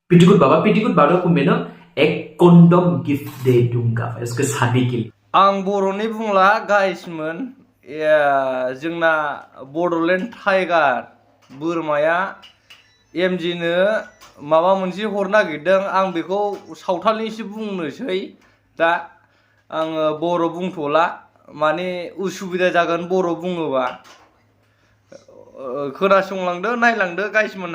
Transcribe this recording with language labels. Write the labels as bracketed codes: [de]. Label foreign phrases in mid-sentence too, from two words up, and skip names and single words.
[hi] पिटिकुट बाबा को मैं ना एक कॉन्डोम गिफ्ट दे दूंगा उसके शादी के लिए। [brx] आं बर'नि बुंला गाइसमोन जोंना बड'लेण्ड टाइगार बोरमाया एमजिनो माबा मोनसे हरनो नागिरदों आं बेखौ सावथालनिसो बुंनोसै दा आङो बर' बुंथ'ला माने उसुबिदा जागोन बर' बुङोबा खोनासंलांदो नायलांदो गाइसमोना।